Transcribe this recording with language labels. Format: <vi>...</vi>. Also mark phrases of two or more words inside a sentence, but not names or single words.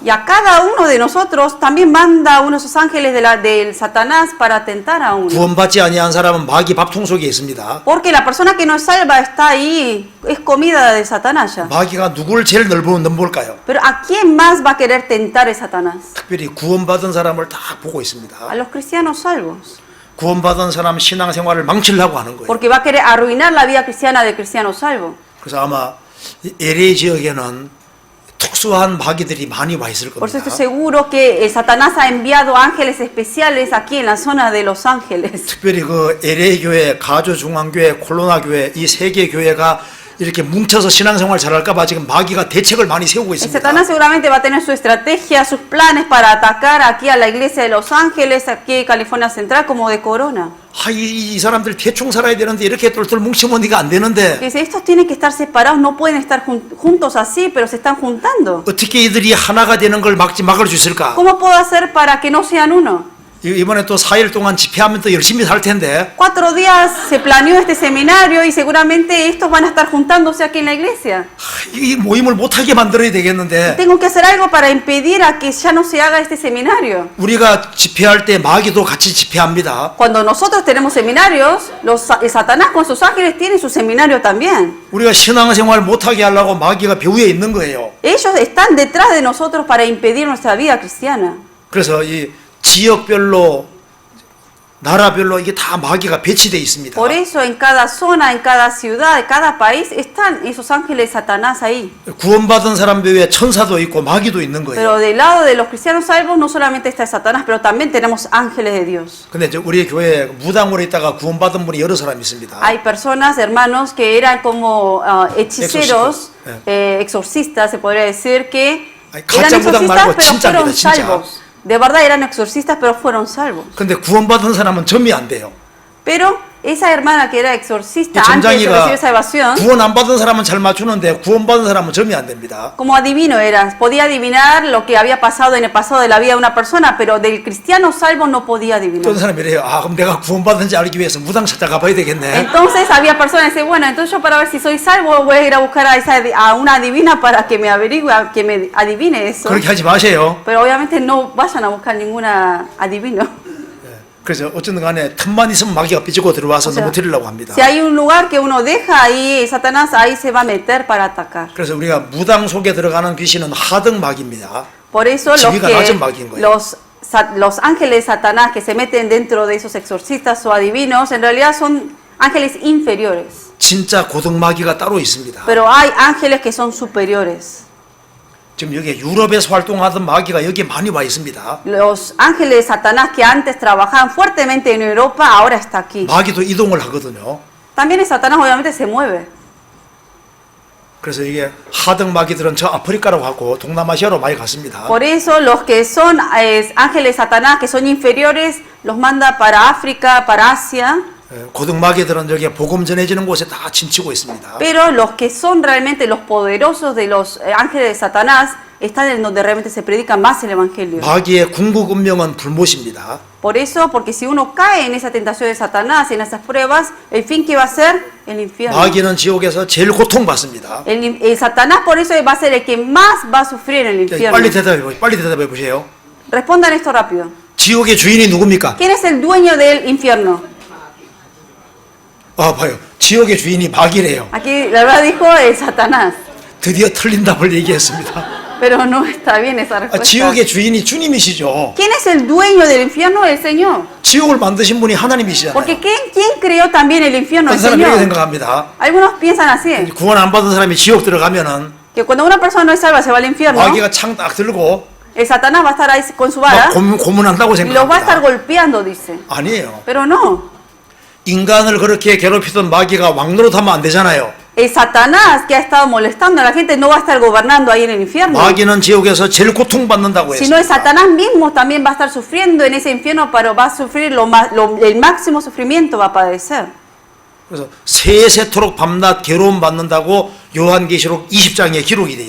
<es>Y a cada uno de nosotros también manda uno de esos ángeles del Satanás para atentar a uno.</es> <ko>구원받지 아니한 사람은 마귀 밥통 속에 있습니다.</ko> <es>Porque la persona que no es salva está ahí, es comida de Satanás ya.</es> <ko>마귀가 누구를 제일 넘볼까요?</ko> <es>Pero ¿a quién más va a querer tentar el Satanás?</es> <ko>특별히 구원받은 사람을 딱 보고 있습니다.</ko> <es>A los cristianos salvos.</es> <ko>구원받은 사람 신앙생활을 망치려고 하는 거예요.</ko> <es>Porque va a querer arruinar la vida cristiana del cristiano salvo.</es> <ko>그래서 아마 이 LA 지역에는 특수한 마귀들이 많이 와 있을</ko> <es>Por eso</es> <ko>겁니다.</ko> <es>estoy seguro que Satanás ha enviado ángeles especiales aquí en la zona de Los Ángeles.</es> <ko>특별히 그 LA 교회, 가주 중앙교회, 콜로나 교회 이 세 개 교회가 이렇게 뭉쳐서 신앙생활 잘할까봐 지금 마귀가 대책을 많이 세우고</ko> <es>El</es> <ko>있습니다.</ko> <es>Satanás seguramente va a tener su estrategia, sus planes para atacar aquí a la iglesia de Los Ángeles, aquí en California Central, como de Corona.</es> <ko>이 사람들 대충 살아야 되는데 이렇게 똘똘 뭉치면 이가 안 되는데</ko> <es>Que dice, estos tienen que estar separados, no pueden estar juntos así, pero se están juntando.</es> <ko>어떻게 이들이 하나가 되는 걸 막을 수 있을까?</ko> <es>¿Cómo puedo hacer para que no sean uno?</es> <ko>이번에 또 4일 동안 집회하면 또 열심히 살 텐데</ko> <es>4 días se planeó este seminario y seguramente estos van a estar juntándose aquí en la iglesia.</es> <ko>이 모임을 못하게 만들어야 되겠는데</ko> <es>Tengo que hacer algo para impedir a que ya no se haga este seminario.</es> <ko>우리가 집회할 때 마귀도 같이 집회합니다.</ko> <es>Cuando nosotros tenemos seminarios, el Satanás con sus ángeles tiene su seminario también.</es> <ko>우리가 신앙생활 못하게 하려고 마귀가 배후에 있는 거예요.</ko> <es>Ellos están detrás de nosotros para impedir nuestra vida cristiana.</es> <ko>그래서 이 지역별로 나라별로 이게 다 마귀가 배치되어 있습니다.</ko> <es>Por eso en cada zona, en cada ciudad, en cada país están esos ángeles de Satanás ahí.</es> <ko>구원받은 사람 배후에 천사도 있고 마귀도 있는 거예요.</ko> <es>Pero del lado de los cristianos salvos no solamente está Satanás, pero también tenemos ángeles de Dios.</es> <ko>근데 우리 교회에 무당으로 있다가 구원받은 분이 여러 사람 있습니다.</ko> <es>Hay personas, hermanos, que eran como hechiceros, exorcistas, se podría decir, que Ay, eran</es> <ko>가짜 무당</ko> <es>exorcistas,</es> <ko>말고</ko> <es>pero</es> <ko>진짜입니다,</ko> <es>fueron</es> <ko>진짜.</ko> <es>salvos. De verdad eran exorcistas, pero fueron salvos.</es> <ko>근데 구원받은 사람은 점이 안 돼요.</ko> <es>Pero esa hermana que era exorcista</es> <ko>이</ko> <es>antes de</es> <ko>전장이가</ko> <es>recibir salvación,</es> <ko>구원 안 받은 사람은 잘 맞추는데 구원받은 사람은 점이 안 됩니다.</ko> <es>como adivino era, podía adivinar lo que había pasado en el pasado de la vida de una persona, pero del cristiano salvo no podía adivinar.</es> <ko>어떤 사람이 이래요. 그럼 내가 구원받은지 알기 위해서 무당 찾아가 봐야 되겠네.</ko> <es>Entonces había personas que decían, bueno, entonces yo para ver si soy salvo voy a ir a buscar a una adivina para que me averigüe, que me adivine eso.</es> <ko>그렇게 하지 마세요.</ko> <es>Pero obviamente no vayan a buscar ninguna adivino.</es> <ko>그래서 어쨌든 간에 틈만 있으면 마귀가 삐지고 들어와서</ko> <es>O sea,</es> <ko>넘어뜨리려고 합니다.</ko> <es>Si hay un lugar que uno deja ahí, Satanás ahí se va a meter para atacar.</es> <ko>그래서 우리가 무당 속에 들어가는 귀신은 하등 마귀입니다.</ko> <es>Por eso</es> <ko>지위가 낮은 마귀인 거예요.</ko> <es>los ángeles de Satanás que se meten dentro de esos exorcistas o adivinos, en realidad son ángeles inferiores.</es> <ko>진짜 고등 마귀가 따로 있습니다.</ko> <es>Pero hay ángeles que son superiores.</es> <ko>지금 여기 유럽에서 활동하던 마귀가 여기 많이 와 있습니다.</ko> <es>Los ángeles de Satanás que antes trabajaban fuertemente en Europa, ahora está aquí.</es> <ko>마귀도 이동을 하거든요.</ko> <es>También el Satanás obviamente se mueve.</es> <ko>그래서 이게 하등 마귀들은 저 아프리카로 가고 동남아시아로 많이 갔습니다.</ko> <es>Por eso los que son ángeles de Satanás, que son inferiores, los manda para África, para Asia.</es> <ko>고등마귀들은 여기 복음 전해지는 곳에 다 침치고 있습니다.</ko> <es>Pero los que son realmente los poderosos de los ángeles de Satanás están en donde realmente se predica más el Evangelio.</es> <ko>마귀의 궁극 운명은 불못입니다.</ko> <es>Por eso, porque si uno cae en esa tentación de Satanás, en esas pruebas, el fin que va a ser el infierno.</es> <ko>마귀는 지옥에서 제일 고통받습니다.</ko> <es>El Satanás por eso va a ser el que más va a sufrir en el infierno.</es> <ko>빨리 대답해 보세요.</ko> <es>Respondan esto rápido.</es> <ko>지옥의 주인이 누굽니까?</ko> <es>¿Quién es el dueño del infierno?</es> <ko>아, 봐요. 지옥의 주인이 마귀래요.</ko> <es>Aquí la verdad dijo el Satanás,</es> <ko>드디어 틀린 답을 얘기했습니다.</ko> <es>pero no está bien esa</es> <ko>아,</ko> <es>respuesta.</es> <ko>지옥의 주인이 주님이시죠.</ko> <es>¿Quién es el dueño del infierno? El Señor.</es> <ko>지옥을 만드신 분이 하나님이시잖아요.</ko> <es>Porque ¿quién creó también el infierno? El</es> <ko>어떤 사람이 이렇게</ko> <es>Señor.</es> <ko>생각합니다.</ko> <es>Algunos piensan así,</es> <ko>구원 안 받은 사람이 지옥 들어가면은</ko> <es>que cuando una persona no es salva se va al infierno,</es> <ko>마귀가 창 딱 들고</ko> <es>el Satanás va a estar ahí con su</es> <ko>막</ko> <es>vara</es> <ko>고문한다고</ko> <es>y los va a estar</es> <ko>생각합니다.</ko> <es>golpeando, dice.</es> <ko>아니에요.</ko> <es>Pero no.</es> <ko>인간을 그렇게 괴롭히던 마귀가 왕노릇하면 안 되잖아요.</ko> <es>El Satanás que ha estado molestando a la gente no va a estar gobernando ahí en el infierno.</es> <ko>마귀는 지옥에서 제일 고통받는다고</ko> <es>Sino el</es> <ko>했습니다.</ko> <es>Satanás mismo también va a estar sufriendo en ese infierno, pero va a sufrir el máximo sufrimiento va a padecer.</es> <ko>그래서 세세토록 밤낮 괴로움 받는다고 요한계시록 20장에 기록이 되어</ko>